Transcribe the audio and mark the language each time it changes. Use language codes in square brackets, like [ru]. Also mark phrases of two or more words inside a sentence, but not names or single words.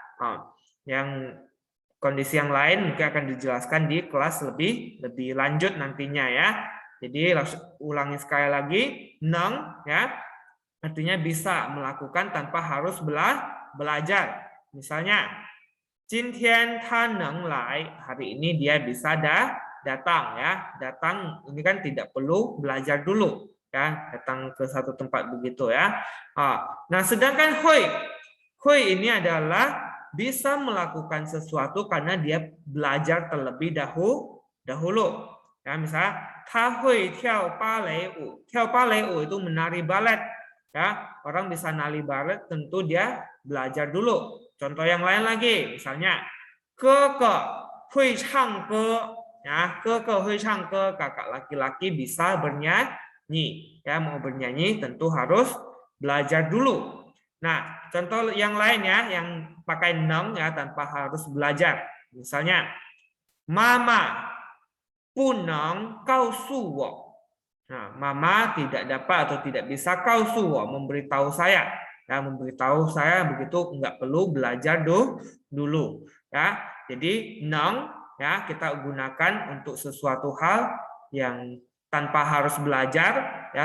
[id] Yang kondisi yang lain mungkin akan dijelaskan di kelas lebih lanjut nantinya, ya. Jadi ulangi sekali lagi, neng ya artinya bisa melakukan tanpa harus belajar. Misalnya, [zh] 今天他能来, [id] hari ini dia bisa datang, ya. Datang ini kan tidak perlu belajar dulu, ya. Datang ke satu tempat begitu, ya. Nah, sedangkan hui ini adalah bisa melakukan sesuatu karena dia belajar terlebih dahulu. Ya, misalnya, [zh] 他会跳芭蕾舞. 跳芭蕾舞 [id] itu menari balet. Ya, orang bisa nari balet tentu dia belajar dulu. Contoh yang lain lagi, misalnya, [zh] 哥哥会唱歌. Ya, 哥哥会唱歌, [id] kakak laki-laki bisa bernyanyi. Ya, mau bernyanyi tentu harus belajar dulu. Nah, contoh yang lain ya, yang pakai neng ya tanpa harus belajar. [zh] Misalnya, Mama 不能告诉我. [id] Nah, mama tidak dapat atau tidak bisa memberitahu saya. Ya, memberitahu saya begitu nggak perlu belajar dulu. Ya, jadi neng ya kita gunakan untuk sesuatu hal yang tanpa harus belajar, ya.